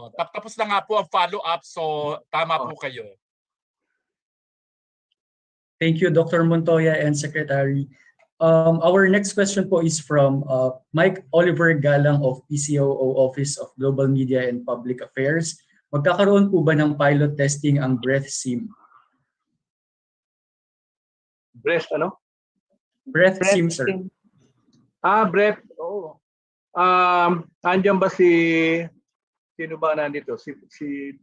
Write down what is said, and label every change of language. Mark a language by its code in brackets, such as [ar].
[tl] Tapos na nga po ang follow-up, so tama po kayo. [en] Thank you, Dr. Montoya and Secretary. Our next question po is from Mike Oliver Galang of PCOO Office of Global Media and Public Affairs. [tl] Magkakaroon po ba ng pilot testing ang breath SIM? Breath ano? Breath SIM, sir. Breath. Oo. Andiyan ba sino ba nandito? Si